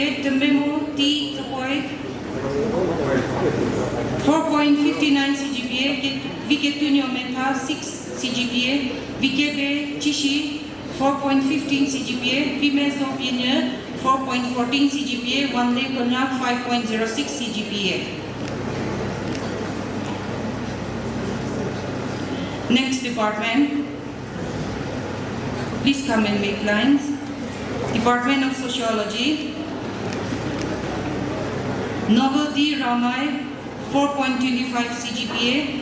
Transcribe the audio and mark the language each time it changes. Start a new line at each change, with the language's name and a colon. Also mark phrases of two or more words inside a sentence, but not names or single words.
English: Tememo T. Topoy, 4.59 CGPA. Viketunyo Meta, 6 CGPA. Vikebe Chishi, 4.15 CGPA. Pimezo Benya, 4.14 CGPA. Wanle Konyak, 5.06 CGPA. Next department. Please come and make lines. Department of Sociology. Novelty Ramai, 4.25 CGPA.